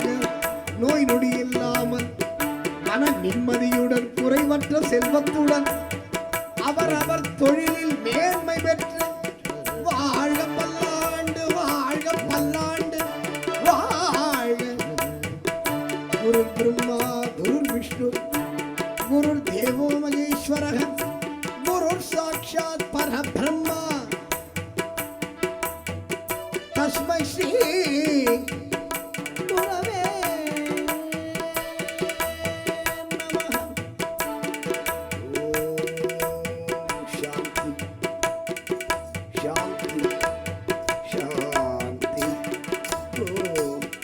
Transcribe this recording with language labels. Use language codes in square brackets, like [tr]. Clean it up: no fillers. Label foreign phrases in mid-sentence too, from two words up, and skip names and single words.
[ta] நோய் நொடி இல்லாமல் மன நிம்மதியுடன் குறைவற்ற செல்வத்துடன் அவரவர் தொழிலில் மேன்மை பெற்று வாழ்க பல்லாண்டு வாழ்க பல்லாண்டு வாழ்க. [sa] गुरु ब्रह्मा गुरु विष्णु गुरु देवो महेश्वरः गुरु साक्षात् परब्रह्मा तस्मै श्री गुरवे नमः. ओम् शान्ति शान्ति शान्ति. ஓம்